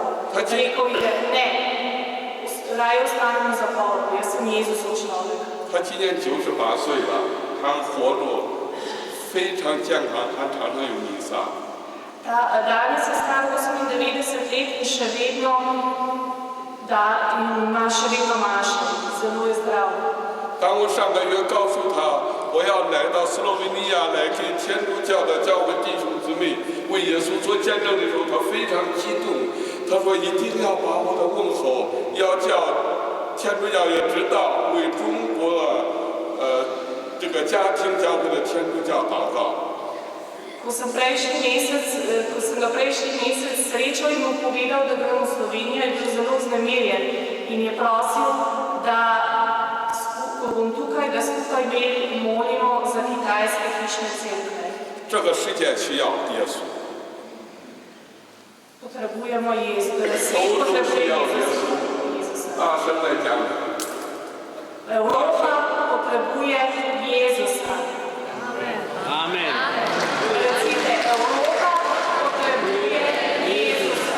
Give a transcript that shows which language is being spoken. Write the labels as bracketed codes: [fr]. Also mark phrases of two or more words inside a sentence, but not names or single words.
[sl] Rekel je, ne, raje ostanem v zaporu, jaz sem Jezusov človek. [zh] 他今年98岁了，他活路非常健康，他常常有弥撒。 [sl] Danes je star 98 let in še vedno ima še vedno mašo, zelo je zdrav. [zh] 当我上个月告诉他我要来到斯洛文尼亚来给天主教的教会弟兄姊妹为耶稣做见证的时候，他非常激动。他说一定要把我的问候要叫天主教也知道，为中国这个家庭教会的天主教祷告。 [sl] Ko sem ga prejšnji mesec srečal in mu povedal, da grem v Slovenijo, je bil zelo vznemirjen in je prosil, da ko bom tukaj, da skupaj molimo za kitajske hišne cerkve. [zh] 这个世界需要耶稣。 [sl] Potrebujemo Jezusa, svet potrebuje Jezusa. [zh] 大声来讲。 [sl] Evropa potrebuje Jezusa. Amen. Recite, Evropa potrebuje Jezusa.